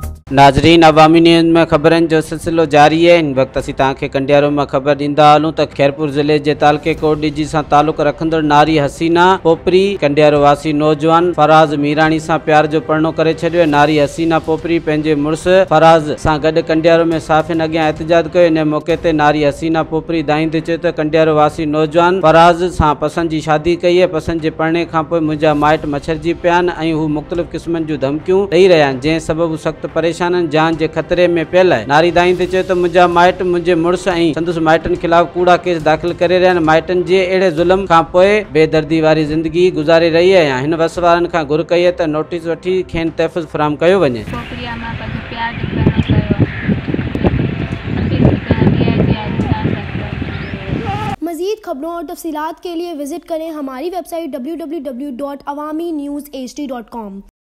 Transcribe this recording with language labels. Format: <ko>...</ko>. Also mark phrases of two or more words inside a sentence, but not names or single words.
<sd>नाजरीन, अवामी न्यूज़ में ख़बरनि जो सिलसिलो जारी है। इन वक्त असीं तव्हांखे कंडियारो में ख़बर ॾींदा हलूं त खैरपुर ज़िले जे तालके कोटडीजी सां तालुक रखंदड़ नारी हसीना पोपरी कंडियारो वासी नौजवान फराज़ मीराणी सां प्यार जो परणो करे छॾियो। नारी हसीना पोपरी पंहिंजे मुड़ुस फराज़ सां गॾु कंडियारो में साफ़िन अॻियां एहतजाज कयो। इन मौके ते नारी हसीना पोपरी दाईंदे चयो त कंडियारो वासी नौजवान फराज़ सां पसंद जी शादी कई है। पसंद जे पढ़ने खां पोइ मुंहिंजा माइट मच्छरजी पिया आहिनि ऐं हू मुख़्तलिफ़ क़िस्मनि जूं धमकियूं ॾेई रहिया आहिनि, जंहिं सबबु सख़्तु परेशान जान जे खतरे में पियल है। नारी दाईंदे चयो त मुंहिंजा माइट मुंहिंजे मुड़ुस ऐं संदुसि माइटनि खिलाफ़ कूड़ा केस दाख़िल करे रहिया आहिनि। माइटनि जे अहिड़े ज़ुल्म खां पोइ बेदर्दी वारी ज़िंदगी गुज़ारे रही आहियां। हिन वस वारनि खां घुर कई है त नोटिस वठी खेनि तहफ़ुज़ फराहम कयो वञे।</sd> <ur>مزید خبروں اور تفصیلات کے لیے وزٹ کریں ہماری ویب سائٹ www.awamiNewsHD.com.</ur>